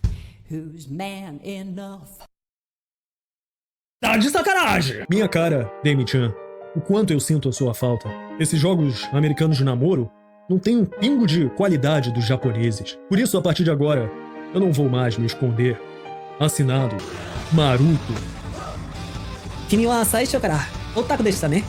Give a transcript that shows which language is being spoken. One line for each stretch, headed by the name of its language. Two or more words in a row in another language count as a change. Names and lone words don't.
Portuguese: Tá de sacanagem! Minha cara, Demi-chan, o quanto eu sinto a sua falta. Esses jogos americanos de namoro não têm um pingo de qualidade dos japoneses. Por isso, a partir de agora, eu não vou mais me esconder. Assinado, Maruto.
Japanese: 君は最初からオタクでしたね?